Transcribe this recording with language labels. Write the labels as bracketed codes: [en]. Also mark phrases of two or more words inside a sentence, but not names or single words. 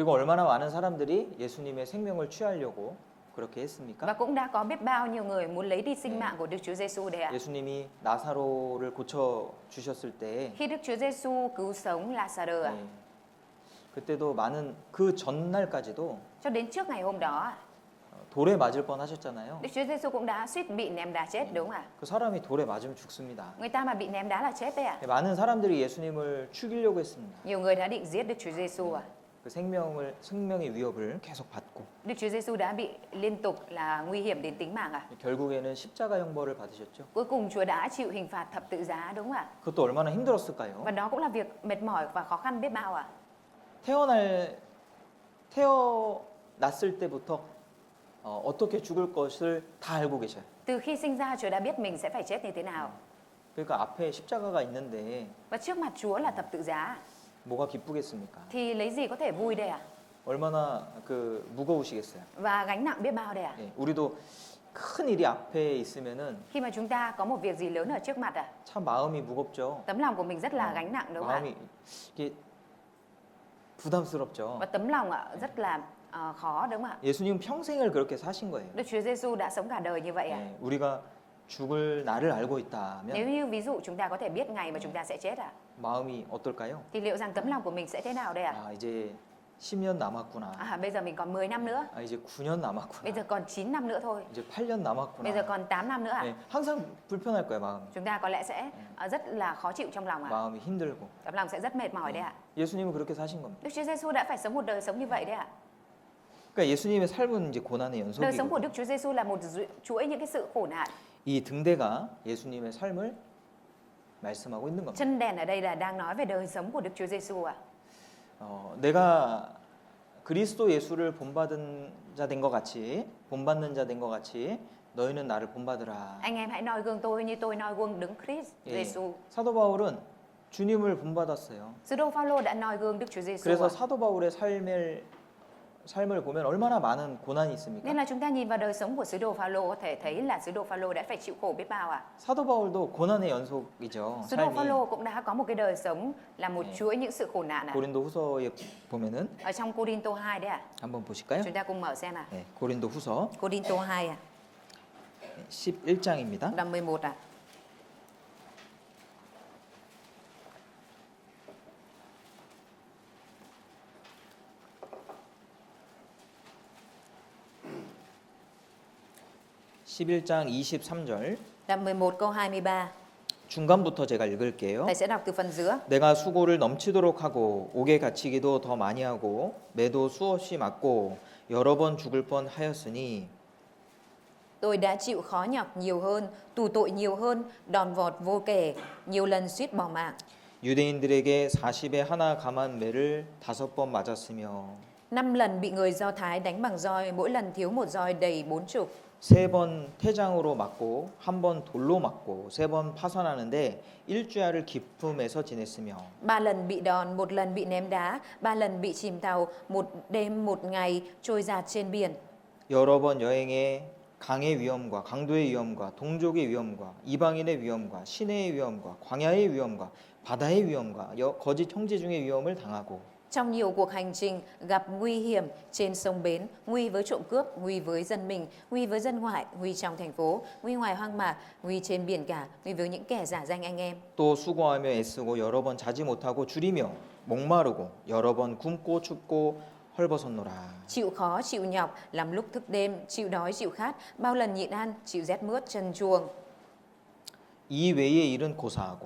[ko] 그리고 얼마나 많은 사람들이 예수님의 생명을 취하려고 그렇게 했습니까? [vi] Và cũng đã có biết bao nhiêu người muốn lấy đi sinh mạng của Đức Chúa Giêsu đấy ạ. [ko] 예수님이 나사로를 고쳐 주셨을 때 [vi] Khi Đức Chúa Giêsu cứu sống Lazarus ạ, [ko] 그때도 많은 그 전날까지도 [vi] cho đến trước ngày hôm đó, [ko] 돌에 맞을 뻔 하셨잖아요. [vi] Đức Chúa Giêsu cũng đã suýt bị ném đá chết đúng không ạ? [ko] 그 사람이 돌에 맞으면 죽습니다. [vi] Người ta mà bị ném đá là chết đấy ạ. [ko] 많은 사람들이 예수님을 죽이려고 했습니다. [vi] Nhiều người đã định giết Đức Chúa Giêsu ạ. [ko] 그 생명의 위협을 계속 받고 [vi] Đức Chúa Giêsu đã bị liên tục là nguy hiểm đến tính mạng ạ. [ko] 결국에는 십자가 형벌을 받으셨죠. [vi] Cuối cùng Chúa đã chịu hình phạt thập tự giá đúng không ạ? [ko] 그것도 얼마나 힘들었을까요? [vi] Và đó cũng là việc mệt mỏi và khó khăn biết bao ạ. [ko] 태어났을 때부터 어떻게 죽을 것을 다 알고 계셔요. [vi] Từ khi sinh ra Chúa đã biết mình sẽ phải chết như thế nào. [ko] 그러니까 앞에 십자가가 있는데 [vi] Và trước mặt Chúa là thập tự giá. [ko] 뭐가 기쁘겠습니까? [vi] Thì lấy gì có thể vui đây ạ? [ko] 얼마나 그 무거우시겠어요. [vi] Và gánh nặng biết bao đây ạ? [ko] 예, 우리도 큰 일이 앞에 있으면은 [vi] Khi mà chúng ta có một việc gì lớn ở trước mặt ạ, [ko] 참 마음이 무겁죠. [vi] tấm lòng của mình rất là gánh nặng đúng không ạ? [ko] 마음이 이게 부담스럽죠. [vi] Và tấm lòng ạ rất là khó đúng không ạ? [ko] 예수님은 평생을 그렇게 사신 거예요. [vi] Đức Chúa Giêsu đã sống cả đời như vậy ạ. [ko] 예, 우리가 죽을 날을 알고 [vi] Nếu [ko] 있다면 [vi] như ví dụ chúng ta có thể biết ngày mà chúng ta sẽ chết ạ, [ko] 마음이 어떨까요? [vi] thì liệu rằng tấm lòng của mình sẽ thế nào đây ạ? [ko] 아, 이제 10년 남았구나. [vi] Bây giờ mình còn 10 năm nữa, [ko] 아, 이제 9년 [vi] bây [ko] 남았구나. [vi] giờ còn 9 năm nữa thôi, [ko] 이제 8년 [vi] bây giờ [ko] 남았구나. [vi] còn 8 năm nữa ạ. [ko] 예, 항상 불편할 거예요, 마음이. [vi] Chúng ta có lẽ sẽ rất là khó chịu trong lòng ạ. [ko] 마음이 힘들고. [vi] Tấm lòng sẽ rất mệt mỏi đấy ạ. [ko] 예수님은 그렇게 사신 겁니다. [vi] Đức Chúa Giêsu đã phải sống một đời sống như vậy đấy ạ. [ko] 그러니까 예수님의 삶은 이제 고난의 [vi] Đời sống của [ko] 연속이고 [vi] Đức Chúa Giêsu là một chuỗi những cái sự khổ nạn. [ko] 이 등대가 예수님의 삶을 말씀하고 있는 겁니다. [vi] Chân đèn ở đây là đang nói về đời sống của Đức Chúa Giêsu ạ. [ko] 내가 그리스도 예수를 본받은 자 된 것 같이 본받는 자 된 것 같이 너희는 나를 본받으라. [vi] Anh em hãy noi gương tôi như tôi noi gương Đấng Christ [ko] 예, [vi] Giêsu. [ko] 사도 바울은 주님을 본받았어요. [vi] Sứ đồ Phaolô đã noi gương Đức Chúa Giêsu. [ko] 그래서 사도 바울의 삶을 보면 얼마나 많은 고난이 있습니까? [vi] Nên là chúng ta nhìn vào đời sống của sứ đồ Phaolô có thể thấy là sứ đồ Phaolô đã phải chịu khổ biết bao ạ. [ko] 사도 바울도 고난의 연속이죠. [vi] Sứ đồ [ko] 삶이. [vi] Phaolô cũng đã có một cái đời sống là một chuỗi những sự khổ nạn ạ. [ko] 고린도후서에 보면은 [vi] Ở trong Cô-rin-tô 2 đấy ạ. [ko] 한번 보실까요? [vi] Chúng ta cùng mở xem ạ. [ko] 네, 고린도후서 [vi] Cô-rin-tô 2 ạ. [ko] 11장입니다. [vi] Đoạn 11 ạ. [ko] (11장 23절) [vi] Đoạn 11 câu 23. [ko] 중간부터 제가 읽을게요. [vi] Thầy sẽ đọc từ phần giữa. [ko] 내가 수고를 넘치도록 하고 옥에 갇히기도 더 많이 하고 매도 수없이 맞고 여러 번 죽을 뻔 하였으니 [vi] Tôi đã chịu khó nhọc nhiều hơn, tù tội nhiều hơn, đòn vọt vô kể, nhiều lần suýt bỏ mạng. [ko] 유대인들에게 40에 하나 감한 매를 5번 맞았으며 [vi] 5 lần bị người Do Thái đánh bằng roi, mỗi lần thiếu một roi đầy 40. [ko] 3번 태장으로 맞고 1번 돌로 맞고 3번 파선하는데 일주야를 기품에서 지냈으며 [vi] 3 lần bị đòn, 1 lần bị ném đá, 3 lần bị chìm tàu, 1 đêm 1 ngày trôi dạt trên biển. [ko] 여러 번 여행에 강의 위험과 강도의 위험과 동족의 위험과 이방인의 위험과 시내의 위험과 광야의 위험과 바다의 위험과 거짓 형제 중의 위험을 당하고 [vi] Trong nhiều cuộc hành trình gặp nguy hiểm trên sông bến, nguy với trộm cướp, nguy với dân mình, nguy với dân ngoại, nguy trong thành phố, nguy ngoài hoang mạc, nguy trên biển cả, nguy với những kẻ giả danh anh em. [ko] 또 수고하며 애쓰고 여러 번 자지 못하고 줄이며 목마르고 여러 번 굶고 춥고 헐벗었노라. [vi] Chịu khó, chịu nhọc, làm lúc thức đêm, chịu đói, chịu khát, bao lần nhịn ăn, chịu rét mướt, trần truồng. [ko] 이 외의 일은 고사하고